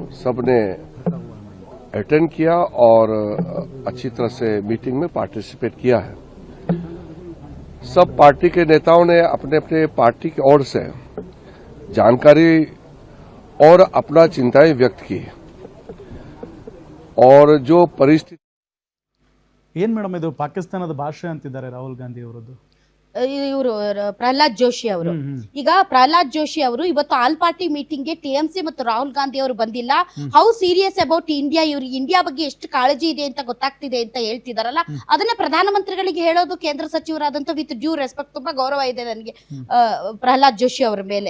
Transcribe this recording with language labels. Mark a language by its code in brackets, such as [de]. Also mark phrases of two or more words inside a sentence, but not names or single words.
[hi] सबने अटेंड किया और अच्छी तरह से मीटिंग में पार्टिसिपेट किया है। सब पार्टी के नेताओं ने अपने अपने पार्टी की ओर से जानकारी और अपना चिंताएं व्यक्त की और जो परिस्थिति [kn] ಏನ್ ಮೇಡಮ್ ಇದು ಪಾಕಿಸ್ತಾನದ ಭಾಷೆ ಅಂತಿದ್ದಾರೆ ರಾಹುಲ್ ಗಾಂಧಿ ಅವರದ್ದು? ಇವರು ಪ್ರಹ್ಲಾದ್ ಜೋಶಿ ಅವರು. ಈಗ ಪ್ರಹ್ಲಾದ್ ಜೋಶಿ ಅವರು ಇವತ್ತು [en] all party meeting [kn] ಗೆ ಟಿಎಂಸಿ ಮತ್ತು ರಾಹುಲ್ ಗಾಂಧಿ ಅವರು ಬಂದಿಲ್ಲ, [en] how serious about India, [kn] ಇವ್ರಿಗೆ ಇಂಡಿಯಾ ಬಗ್ಗೆ ಎಷ್ಟು ಕಾಳಜಿ ಇದೆ ಅಂತ ಗೊತ್ತಾಗ್ತಿದೆ ಅಂತ ಹೇಳ್ತಿದಾರಲ್ಲ, ಅದನ್ನ ಪ್ರಧಾನಮಂತ್ರಿಗಳಿಗೆ ಹೇಳೋದು ಕೇಂದ್ರ ಸಚಿವರಾದಂತ [en] with due respect, [kn] ತುಂಬಾ ಗೌರವ ಇದೆ ನನಗೆ ಪ್ರಹ್ಲಾದ್ ಜೋಶಿ ಅವರ ಮೇಲೆ.